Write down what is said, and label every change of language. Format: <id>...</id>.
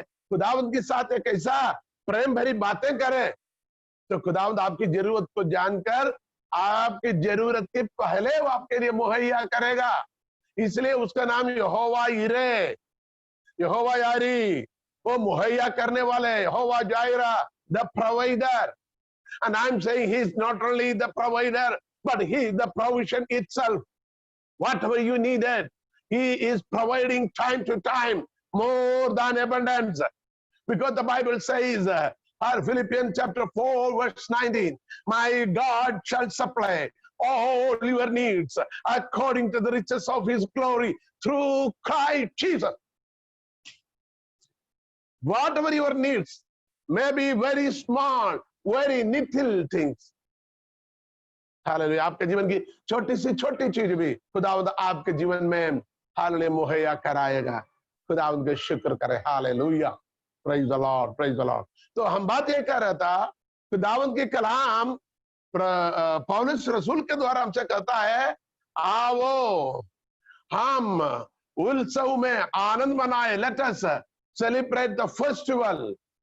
<hi>खुदावंद के साथ एक ऐसा प्रेम भरी बातें करें तो खुदावंद आपकी जरूरत को जानकर आपकी जरूरत के पहले वो आपके लिए मुहैया करेगा। इसलिए उसका नाम यहोवा यिरे, यहोवा यारी, वो मुहैया करने वाले, यहोवा Zaira,</hi> <en>The provider. And I'm saying he's not only the provider, but he is the provision itself. Whatever you needed, he is providing time to time more than abundance. Because the Bible says, Philippians chapter 4 verse 19, my God shall supply all your needs according to the riches of his glory through Christ Jesus. Whatever your needs may be very small, very little things.</en> <hi>Hallelujah. आपके जीवन की छोटी सी छोटी चीज भी खुदावंद आपके जीवन में हालेलुया मुहैया कराएगा। खुदावंद का शुक्र करे। Hallelujah.</hi> <en>Praise the lord, praise the lord.</en> <hi>तो हम बात ये कर रहा था, खुदावंद के कलाम पौलुस रसूल के द्वारा हमसे कहता है, आओ हम उत्सव में आनंद मनाए,</hi> <en>Let us celebrate the festival.</en>